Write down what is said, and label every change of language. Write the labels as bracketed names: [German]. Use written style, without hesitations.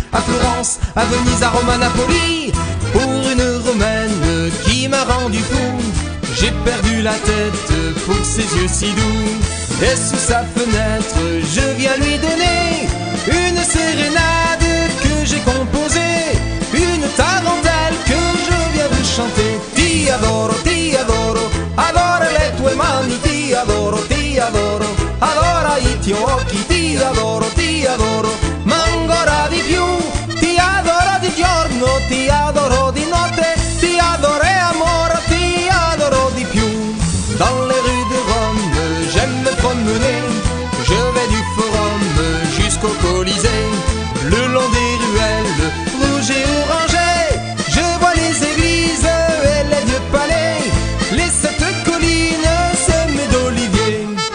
[French] À Florence, à Venise, à Rome, à Napoli, pour une Romaine qui m'a rendu fou. J'ai perdu la tête pour ses yeux si doux. Et sous sa fenêtre, je viens lui donner une sérénade que j'ai composée, une tarentelle que je viens vous chanter. [Italian] Ti adoro, adoro le tue mani. Ti adoro, adoro i tuoi occhi. Ti adoro, ma ancora di più. Ti adoro di giorno, ti adoro di notte. Ti adoro amore, ti adoro di più. [French] Dans les rues de Rome, j'aime me promener. Je vais du Forum jusqu'au Colisée. Le long des ruelles rouges et orangées, je vois les églises et les vieux palais, les 7 collines semées d'oliviers.